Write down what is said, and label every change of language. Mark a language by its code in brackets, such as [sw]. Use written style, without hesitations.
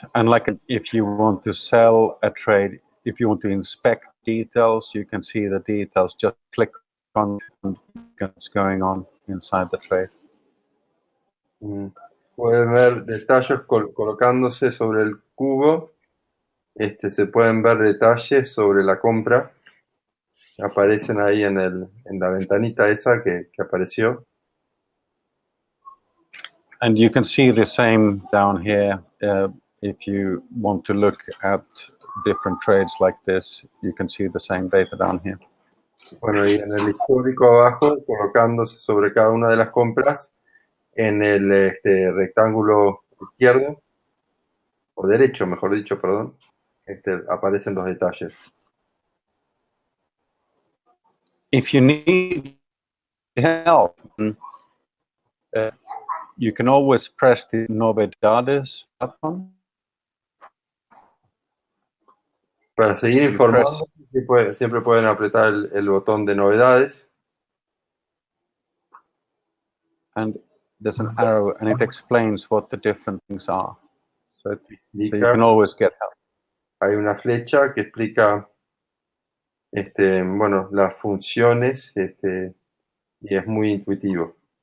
[en] And like if you want to sell a trade, if you want to inspect details, you can see the details. Just click on what's going on inside the trade. [es] Pueden ver detalles colocándose sobre el cubo. Se pueden ver detalles sobre la compra. Aparecen ahí en la ventanita esa que apareció. [en] And you can see the same down here. If you want to look at different trades like this, you can see the same data down here. [es] Bueno, y en el histórico abajo, colocándose sobre cada una de las compras, en el rectángulo izquierdo, o derecho, mejor dicho, perdón, aparecen los detalles. [en] If you need help, you can always press the novedades button. [es] Para seguir informando, siempre pueden apretar el botón de novedades. [en] And there's an arrow, and it explains what the different things are. So you can always get help. [es] Hay una flecha que explica, bueno, las funciones, y es muy intuitivo.